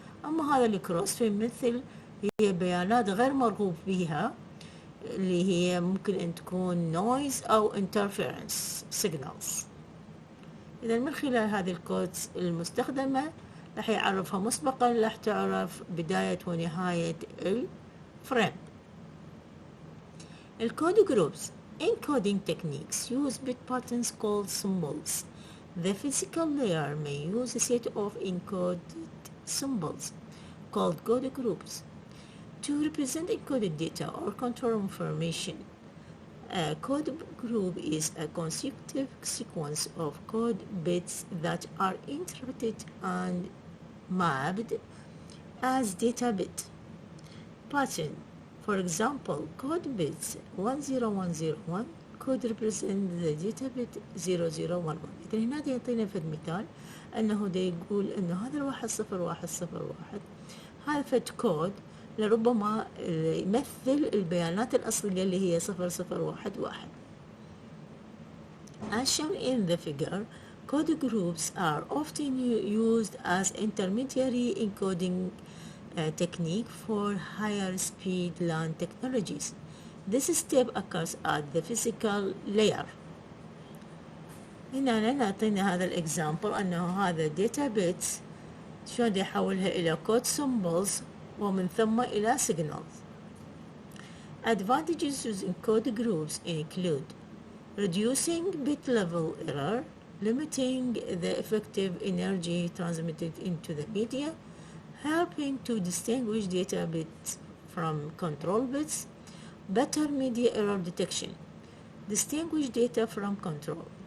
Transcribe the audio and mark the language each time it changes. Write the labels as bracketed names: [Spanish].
[Arabic] أما هذا الكروس فيمثل هي بيانات غير مرغوب بها اللي هي ممكن أن تكون noise أو interference signals. إذا من خلال هذه الكودز المستخدمة راح يعرفها مسبقا، راح تعرف بداية ونهاية الفريم. الكود جروبس. [English] Encoding techniques use bit patterns called symbols. The physical layer may use a set of encoded symbols called code groups to represent encoded data or control information. A code group is a consecutive sequence of code bits that are interpreted and mapped as data bit. Pattern. For example, code bits 10101 could represent the data bit 0011. [Arabic] إذا هنا يعطينا في المثال أنه دا يقول أنه هذا 10101 هذا فد كود لربما يمثل البيانات الأصلية اللي هي 0011. [English] As shown in the figure, code groups are often used as intermediary encoding technique for higher speed LAN technologies. This step occurs at the physical layer. [Arabic] هنا نعطينا هذا الإكزامبل أنه هذا data bits شلون يحولها إلى code symbols ومن ثم إلى signals. [English] Advantages using code groups include reducing bit level error, limiting the effective energy transmitted into the media, helping to distinguish data bits from control bits, better media error detection, distinguish data from control.